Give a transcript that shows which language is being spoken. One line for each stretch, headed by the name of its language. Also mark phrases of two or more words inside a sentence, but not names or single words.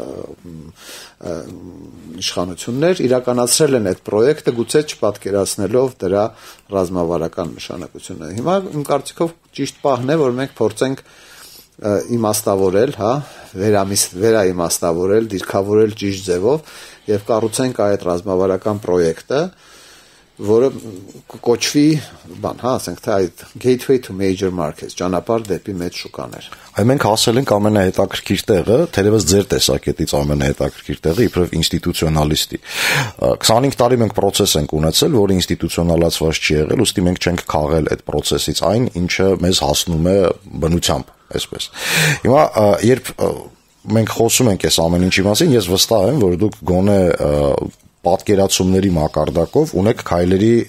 Armenian: իշխանություններ իրականացրել են այդ պրոյեկտը, գուցե չպատկերացնելով դրա ռազմավարական նշանակությունը։ Հիմա իմ կարծիքով ճիշտ պահն է, որ մենք փորձենք իմաստավորել, վերաիմաստավորել, դիրքավորել ճիշտ ձևով եւ կառուցենք այդ ռազմավարական պրոյեկտը, որը կոչվի, ասենք թե այդ
English: gateway to major markets,
Armenian: ճանապարհ դեպի մեծ շուկաներ։ Այ մենք հասել ենք ամենահետաքրքիր տեղը, թերևս ձեր տեսակետից ամենահետաքրքիր տեղը, իբրև ինստիտուցիոնալիստի։ 25 տարի մենք process ենք ունեցել, որը ինստիտուցիոնալացված չի եղել, ուստի մենք չենք քաղել այդ process-ից այն, ինչը մեզ հասնում է բնությամբ, այսպես։ Հիմա երբ մենք խոսում ենք այս ամեն ինչի մասին, ես վստահ եմ, որ դուք գոնե պատկերացումների մակարդակով ունեք քայլերի